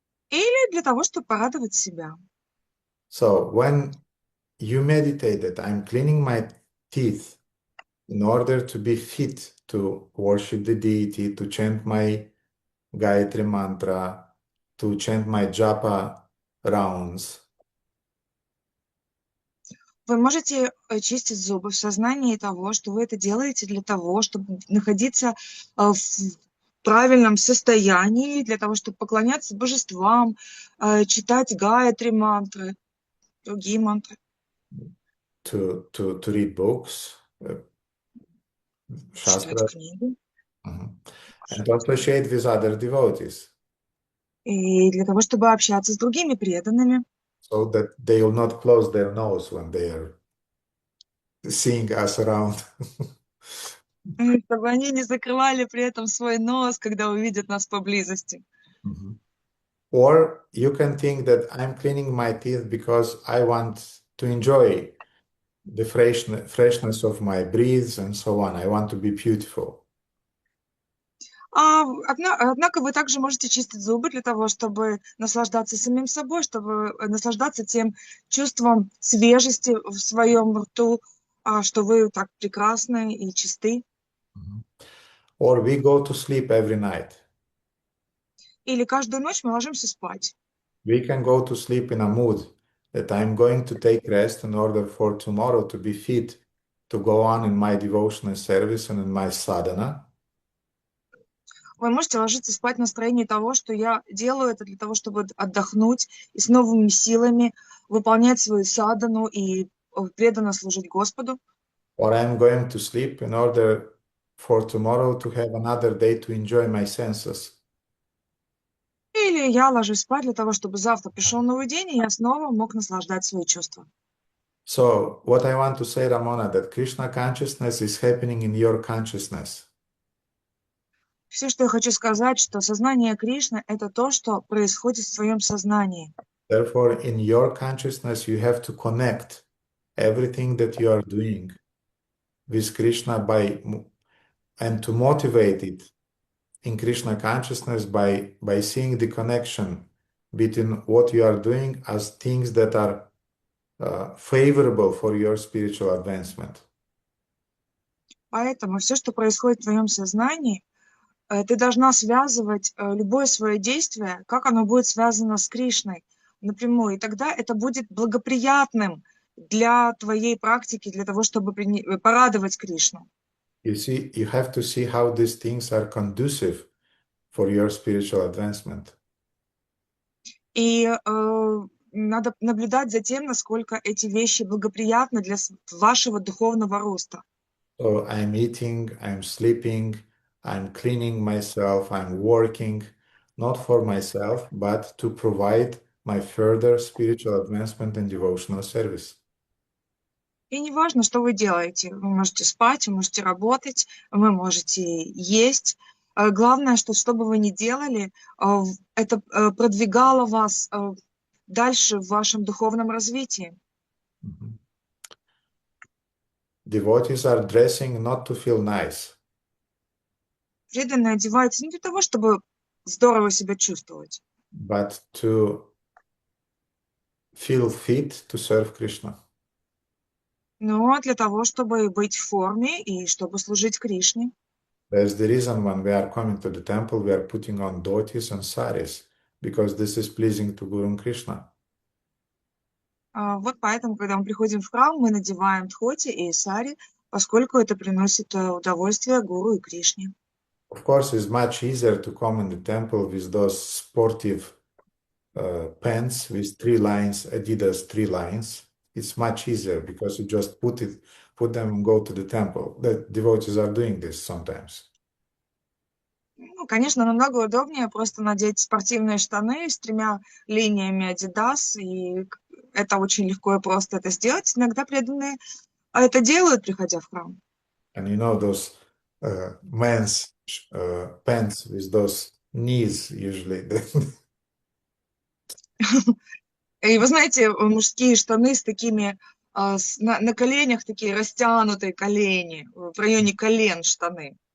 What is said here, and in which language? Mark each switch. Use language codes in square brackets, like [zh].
[ru] Или для того, чтобы порадовать себя. [en] So when you meditate that I'm cleaning my teeth in order to be fit to worship the deity, to chant my Gayatri mantra, to chant my japa rounds. [ru] Вы можете чистить зубы в сознании того, что вы это делаете для того, чтобы находиться в правильном состоянии, для того, чтобы поклоняться божествам, читать Гayatri мантры, другие мантры. [en] To read books, Shastra, and to associate with other devotees. [ru] И для того, чтобы общаться с другими преданными. [en] So that they will not close their nose when they are seeing us around. [ru] Чтобы они не закрывали при этом свой нос, когда увидят нас поблизости. [en] Or you can think that I'm cleaning my teeth because I want to enjoy the freshness of my breath and so on. I want to be beautiful. [ru] Однако вы также можете чистить зубы для того, чтобы наслаждаться самим собой, чтобы наслаждаться тем чувством свежести в своем рту, что вы так прекрасны и чисты. [en] Or we go to sleep every night. [ru] Или каждую ночь мы ложимся спать. [en] We can go to sleep in a mood that I'm going to take rest in order for tomorrow to be fit to go on in my devotional service and in my sadhana. [ru] Вы можете ложиться спать в настроении того, что я делаю это для того, чтобы отдохнуть и с новыми силами выполнять свою садану и преданно служить Господу. [en] Or I'm going to sleep in order for tomorrow to have another day to enjoy my senses. [ru] Или я ложусь спать для того, чтобы завтра пришел новый день, и я снова мог наслаждать свои чувства. [en] So what I want to say, Ramona, that Krishna consciousness is happening in your consciousness. [ru] Все, что я хочу сказать, что сознание Кришны – это то, что происходит в твоем сознании. [en] Therefore, in your consciousness, you have to connect everything that you are doing with Krishna and to motivate it in Krishna consciousness by seeing the connection between what you are doing as things that are favorable for your spiritual advancement. [ru] Поэтому все, что происходит в твоем сознании, ты должна связывать любое свое действие, как оно будет связано с Кришной напрямую. И тогда это будет благоприятным для твоей практики, для того, чтобы порадовать Кришну. [en] You see, you have to see how these things are conducive for your spiritual advancement. [ru] И надо наблюдать за тем, насколько эти вещи благоприятны для вашего духовного роста. [en] So I'm eating, I'm sleeping, I'm cleaning myself, I'm working, not for myself, but to provide my further spiritual advancement and devotional service. [ru] И не важно, что вы делаете. Вы можете спать, вы можете работать, вы можете есть. Главное, что бы вы ни делали, это продвигало вас дальше в вашем духовном развитии. [en] Devotees are dressing not to feel nice, [ru] Преданные одеваются не для того, чтобы здорово себя чувствовать, [en] but to feel fit to serve Krishna. [ru] но для того, чтобы быть в форме и чтобы служить Кришне. [en] That's the reason when we are coming to the temple, we are putting on dhotis and saris, because this is pleasing to Guru and Krishna. [ru] Вот поэтому, когда мы приходим в храм, мы надеваем дхоти и сари, поскольку это приносит удовольствие Гуру и Кришне. [en] Of course, it's much easier to come in the temple with those sportive pants with 3 lines, Adidas 3 lines. It's much easier because you just put them and go to the temple. The devotees are doing this sometimes. [ru] Ну, конечно, намного удобнее просто надеть спортивные штаны с 3 линиями Adidas, и это очень легко и просто это сделать. Иногда преданные это делают, приходя в храм. [en] And you know those men's pants with those knees usually. [ru] И вы знаете, мужские штаны с такими на коленях, такие растянутые колени, в районе колен штаны.